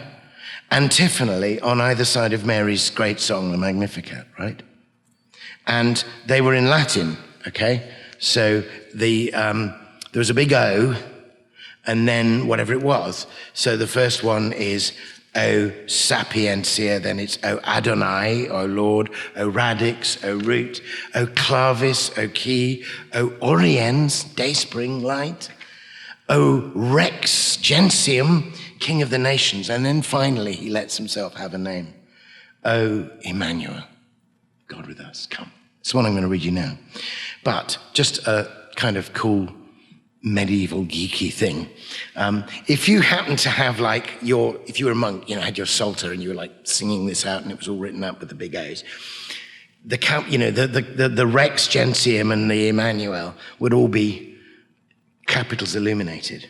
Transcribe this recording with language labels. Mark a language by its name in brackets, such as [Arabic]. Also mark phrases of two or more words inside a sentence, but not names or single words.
[English] Antiphonally on either side of Mary's great song, the Magnificat, right? And they were in Latin, okay? So there was a big O, and then whatever it was. So the first one is O Sapientia, then it's O Adonai, O Lord, O Radix, O Root, O Clavis, O Key, O Oriens, Dayspring Light, O Rex Gentium, King of the Nations. And then finally he lets himself have a name. O Emmanuel, God with us, come. It's the one I'm going to read you now. But just a kind of cool medieval geeky thing. If you happen to have if you were a monk, you know, had your psalter and you were like singing this out and it was all written up with the big O's, the Rex Gentium and the Emmanuel would all be capitals illuminated.